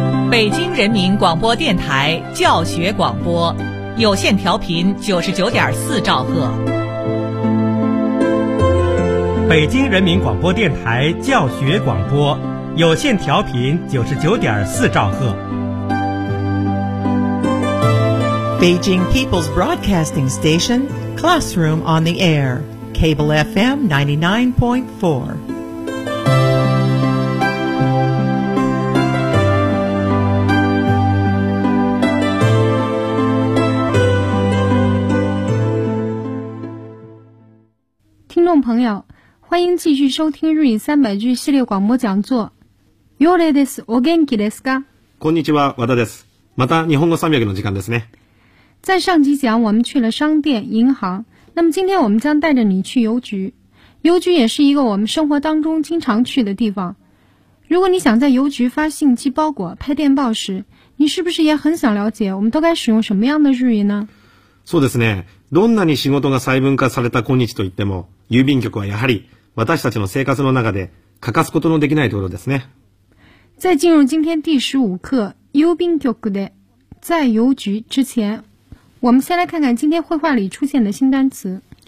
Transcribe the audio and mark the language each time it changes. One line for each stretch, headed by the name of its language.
Chinese: 北京人民广播电台教学广播，有线调频99.4兆赫。北京人民广播电台教学广播，有线调频99.4兆赫。
English: Beijing People's Broadcasting Station, Classroom on the Air, Cable FM 99.4.
Chinese: Listeners, 欢迎继续收听日语三百句系列广播讲座。
Japanese: よれです。お元気ですか？こんにちは、和田です。また日本語三百の時間ですね。
Chinese: 在上集讲，我们去了商店、银行。那么今天我们将带着你去邮局。邮局也是一个我们生活当中经常去的地方。如果你想在邮局发信、寄包裹、拍电报时，你是不是也很想了解我们都该使用什么样的日语呢？
Japanese: そうですね。どんなに仕事が細分化された今日といっても、郵便局はやはり私たちの生活の中で欠かすことのできないところですね。
Chinese: 在进入今天第15课
Japanese: 郵便局で
Chinese: 在邮局之前，我们先来看看今天绘画里出现的新单词。